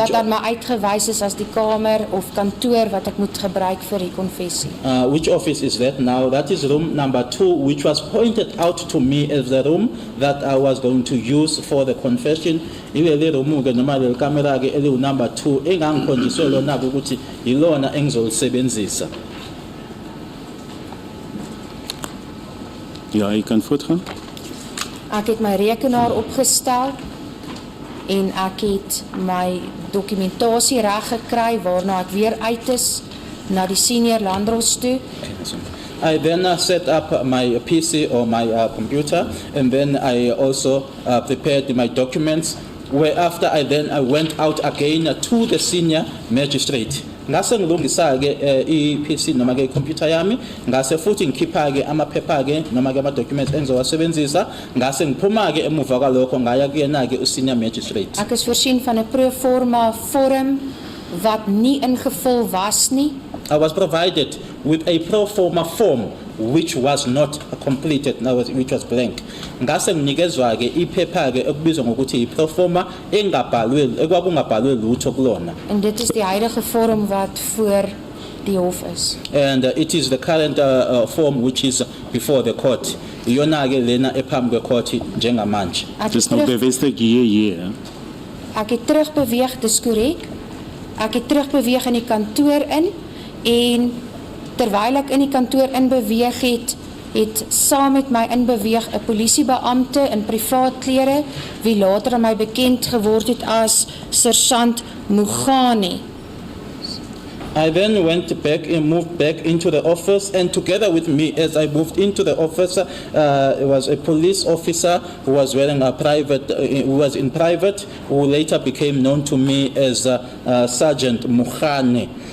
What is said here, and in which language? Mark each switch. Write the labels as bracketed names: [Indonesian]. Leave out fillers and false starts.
[Afrikaans] wat aan my uitgewys is as die kamer of kantoor wat ek moet gebruik vir die konfessie. [English] Which office is that now? That is room number 2, which was pointed out to me as the room that I was going to use for the confession. [Zulu] Ilele room ke noma le camera ke eli number 2 engangikhonjiswe lona ukuthi yilona engizolisebenzisa. [Afrikaans] Ja, jy kan voortgaan. Ek het my rekenaar opgestel en ek het my dokumentasie reg gekry waarna ek weer uit is na die senior landros toe. [English] I then set up my PC or my computer, and then I also prepared my documents, whereafter I went out again to the senior magistrate. [Zulu] Ngase ngilungisa ke iPC noma ke computer yami, ngase futhi ngikhipha ke amaphepha ke noma ke ama documents engizowasebenzisa, ngase ngiphuma ke emuva kwalokho ngaya kuyena ke usenior magistrate. [Afrikaans] Ek is voorsien van 'n pro forma vorm wat nie ingevul was nie. [English] I was provided with a pro forma form which was not completed, which was blank. [Zulu] Ngase nginikezwa ke iphepha ke ekubizwa ngokuthi i-pro forma ekwakungabhalwe lutho kulona. [Afrikaans] En dit is die huidige vorm wat voor die hof is. [English] And it is the current form which is before the court. [Zulu] Iyona ke lena ephambi kwecourt njengamanje. [Afrikaans] Dis nou bevestig hier. Ek het terugbeweeg, dis korrek. Ek het terugbeweeg in die kantoor in en terwyl ek in die kantoor inbeweeg het saam met my inbeweeg 'n polisiebeampte in privaat klere wie later aan my bekend geword het as Sergeant Mugane. [English] I then moved back into the office, and together with me as I moved into the office, it was a police officer who was wearing a private, who was in private, who later became known to me as Sergeant Mugane.